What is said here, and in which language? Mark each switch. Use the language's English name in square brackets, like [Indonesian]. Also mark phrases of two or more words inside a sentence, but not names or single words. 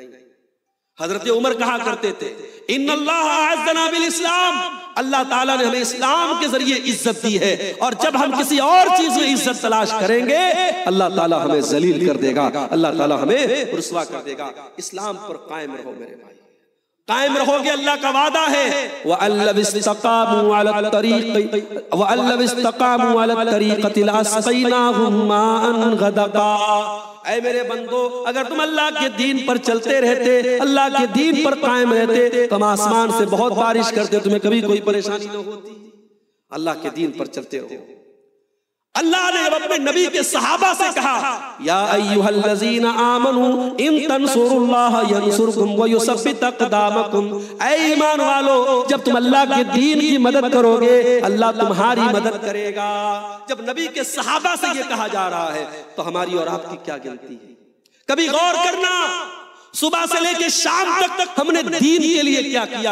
[Hindi] नहीं, हजरत उमर कहा करते थे, [Arabic] إن الله أعزنا بالإسلام. [Hindi] अल्लाह ताला ने हमें इस्लाम के जरिए इज्जत दी है, और जब हम किसी और चीज में इज्जत तलाश करेंगे, अल्लाह ताला हमें जलील कर देगा, अल्लाह ताला हमें रुसवा कर देगा। इस्लाम पर कायम रहो मेरे भाई, कायम रहोगे, अल्लाह का वादा है। [Arabic] ولو استقاموا على طريق ولو استقاموا على الطريقة لأسقيناهم ماء غدقا. [Hindi] ऐ मेरे बंदो, अगर तुम अल्लाह के दीन पर चलते रहते, अल्लाह के दीन पर कायम रहते, तुम आसमान से बहुत बारिश करते, तुम्हें कभी कोई परेशानी न होती। अल्लाह के दीन पर चलते रहो। अल्लाह ने जब अपने नबी के सहाबा से कहा, [Arabic] يا أيها الذين آمنوا إن تنصروا الله ينصركم ويثبت أقدامكم. [Hindi] ऐ ईमान वालो, जब तुम अल्लाह के दीन की मदद करोगे, अल्लाह तुम्हारी मदद करेगा। जब नबी के सहाबा से ये कहा जा रहा है, तो हमारी और आपकी क्या गिनती है? कभी गौर करना, सुबह से लेके शाम तक हमने दीन के लिए क्या किया?